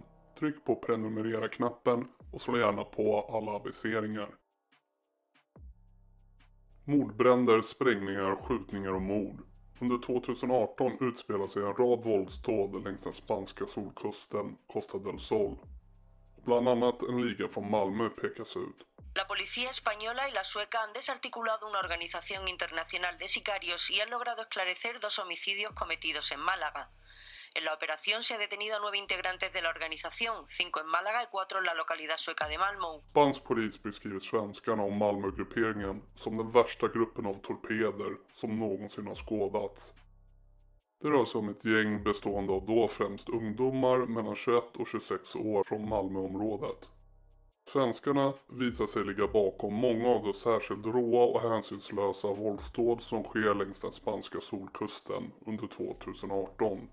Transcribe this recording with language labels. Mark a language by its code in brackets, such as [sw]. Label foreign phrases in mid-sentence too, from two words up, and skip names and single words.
[sv] Tryck på prenumerera-knappen och slå gärna på alla aviseringar. Mordbränder, sprängningar, skjutningar och mord. Under 2018 utspelar sig en rad våldsdåd längs den spanska solkusten Costa del Sol. Bland annat en liga från Malmö pekas ut. [es] La policía española y la sueca han desarticulado una organización internacional de sicarios y han logrado esclarecer 2 homicidios cometidos en Málaga. En la operación se ha detenido a 9 integrantes de la organización, 5 en Málaga y 4 en la localidad sueca de Malmö. [sv] Spansk polis beskriver svenskarna och Malmögrupperingen som den värsta gruppen av torpeder som någonsin har skådats. Det rör sig om ett gäng bestående av då främst ungdomar mellan 21 och 26 år från Malmöområdet. Svenskarna visar sig ligga bakom många av de särskilt råa och hänsynslösa våldsdåd som sker längs den spanska solkusten under 2018.